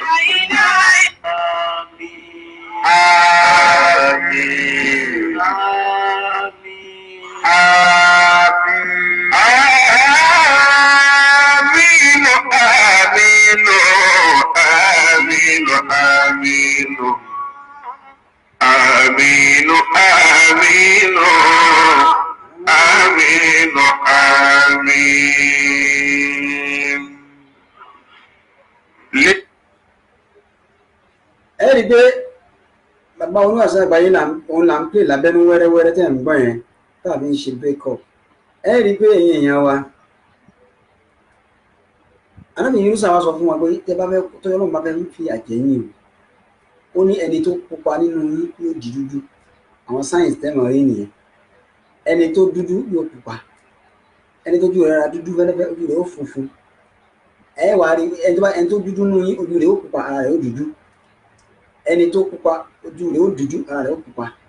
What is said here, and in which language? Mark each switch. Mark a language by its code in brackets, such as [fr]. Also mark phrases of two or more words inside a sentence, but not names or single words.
[ar] آمين آمين آمين آمين آمين آمين آمين آمين آمين. [yo] ẹ rí i pé bàbá oníwàásù àgbáyé òun là ń pè lábẹ́nú wẹ́rẹ́wẹ́rẹ́ tẹ̀ ń gbọ́ yẹn tàbí ń ṣe [en] break up [yo] ẹ rí i pé ẹ̀yin èèyàn wa anábìyí Yunus wa sọ fún wa pé tẹ bá fẹ́ tó yọ lọ́nà bá fẹ́ fi àjẹyìn o ó ní ẹni tó pupa nínú yín yóò di dúdú àwọn sáyẹ̀nsì tẹ́mọ̀ rí nìyẹn ẹni tó dúdú yóò pupa ẹni tó ojú rẹ̀ ra dúdú fẹ́lẹ́fẹ́ ojú rẹ̀ ó funfun ẹ wà á rí ẹni tó dúdú nínú yín ojú rẹ̀ ó pupa ara rẹ̀ ó dúdú ẹni tó pupa ojú rẹ̀ ó dúdú ara rẹ̀ ó pupa